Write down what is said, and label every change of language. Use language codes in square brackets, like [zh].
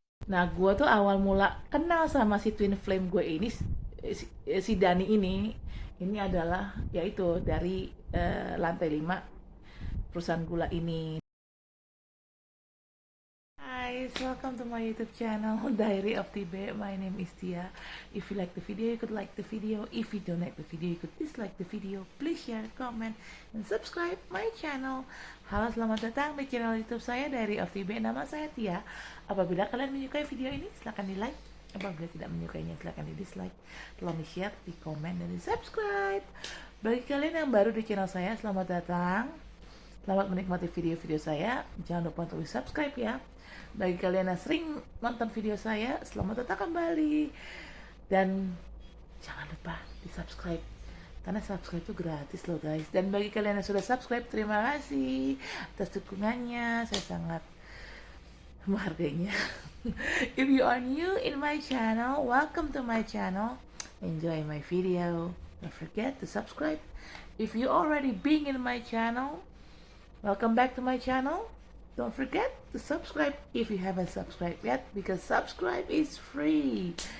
[id] Nah, gue tuh awal mula kenal sama si twin flame gue ini, si Dani ini adalah yaitu dari lantai 5 perusahaan gula ini. [en] Guys, welcome to my YouTube channel Diary of Tibe. My name is Tia. If you like the video, you could like the video. If you don't like the video, you could dislike the video. Please share, comment, and subscribe my channel. [id] Halo, selamat datang di channel YouTube saya Diary of Tibe. Nama saya Tia. Apabila kalian menyukai video ini, silahkan di like. Apabila tidak menyukainya, silahkan di dislike. Tolong di share, di komen, dan di subscribe. Bagi kalian yang baru di channel saya, selamat datang. Selamat menikmati video-video saya. Jangan lupa untuk di subscribe ya. Bagi kalian yang sering nonton video saya, selamat datang kembali. Dan jangan lupa di subscribe, karena subscribe itu gratis loh guys. Dan bagi kalian yang sudah subscribe, terima kasih atas dukungannya, saya sangat menghargainya. [en] If you are new in my channel, welcome to my channel. Enjoy my video. Don't forget to subscribe. If you already been in my channel, welcome back to my channel. Don't forget to subscribe if you haven't subscribed yet, because subscribe is free.